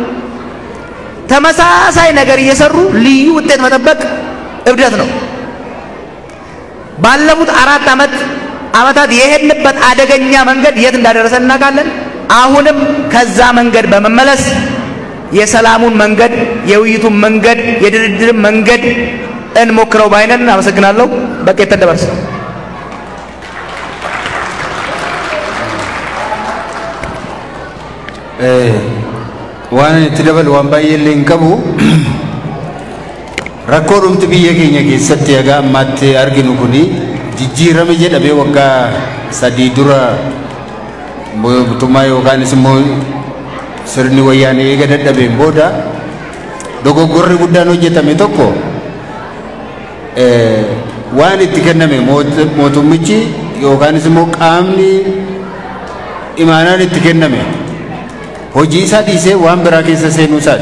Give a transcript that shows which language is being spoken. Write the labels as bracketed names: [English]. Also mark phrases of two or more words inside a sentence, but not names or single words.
[Amharic] ተመሳሳይ ነገር እየሰሩ ልዩ ውጤት መጠበቅ እብደት ነው። ባለፉት 4 ዓመታት የሄድንበት አደገኛ መንገድ የት እንዳደረሰን እናውቃለን። አሁንም ከዛ መንገድ በመመለስ የሰላሙን መንገድ፣ የውይይቱን መንገድ፣ የድርድርን መንገድ እንሞክረው ባይነን። አመሰግናለሁ። በቃ ተደበርስ [Oromo] waan itti dabalu waan baay'ee illee hin qabu. Rakkoo dhumti biyya keenya keessatti egaa ammaatti arginu kuni jijjiirame jedhamee waggaa 3 dura mootummaa yookaanis immoo sirni wayyaanee eega dadhabeen booda dogoggorri guddaan hojjetame tokko waan itti kenname mootummichi yookaanis immoo qaamni imaanaan itti kenname hojii isaa dhiisee waan biraa keessa seenuu isaati.